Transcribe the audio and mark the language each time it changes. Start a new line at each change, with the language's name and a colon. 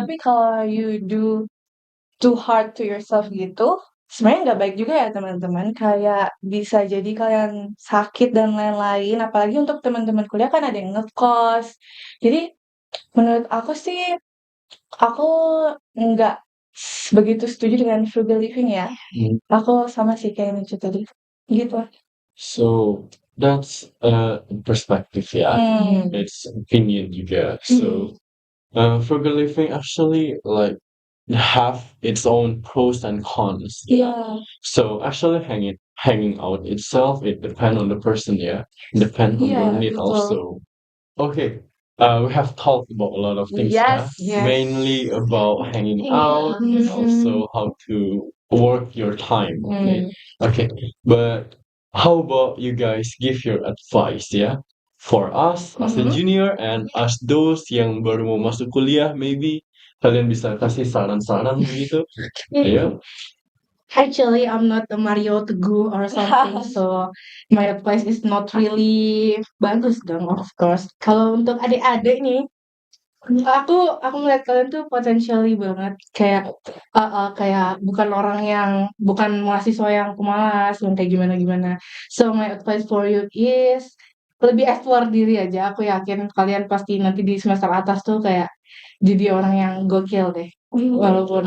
Indonesian: Tapi kalau
English: you do too hard to yourself
Indonesian: gitu, sebenarnya nggak baik juga ya teman-teman. Kayak bisa jadi kalian sakit dan lain-lain. Apalagi untuk teman-teman kuliah kan ada yang ngekos. Jadi menurut aku sih, aku nggak begitu setuju dengan frugal living ya. Aku sama sih kayak Nicu tadi. Gitu.
English: So that's perspective, it's opinion juga. So frugal living actually like have its own pros and cons. So actually hanging out itself, it depends on the person, depend on your need also. Okay. We have talked about a lot of things, mainly about hanging out and also how to work your time. Okay. But how about you guys give your advice, for us as a junior and as those
Indonesian: yang baru mau masuk kuliah,
English: maybe
Indonesian: kalian bisa kasih saran-saran begitu.
English: Actually, I'm not a Mario Teguh or something, so my advice is not really
Indonesian: bagus dong,
English: of course.
Indonesian: Kalau untuk adik-adik nih, aku melihat kalian tuh potentially banget, kayak bukan mahasiswa yang pemalas, yang kayak gimana-gimana.
English: So my advice for you is
Indonesian: lebih explore diri aja. Aku yakin kalian pasti nanti di semester atas tuh kayak jadi orang yang gokil deh. Walaupun